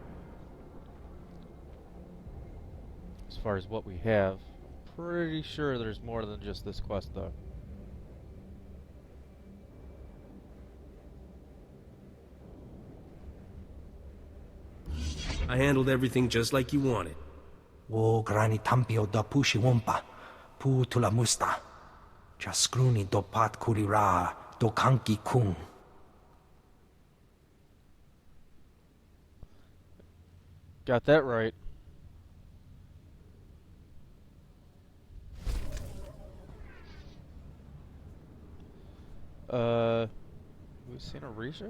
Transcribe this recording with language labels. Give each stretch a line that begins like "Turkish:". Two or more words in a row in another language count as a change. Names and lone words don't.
English: As far as what we have. Pretty sure there's more than just this quest though. I handled everything just like you wanted. Wo grani tampio da pushi wompa, pu tula musta. Jaskruni do pat kurira, do kanki kung. Got that right. We've seen a Risha?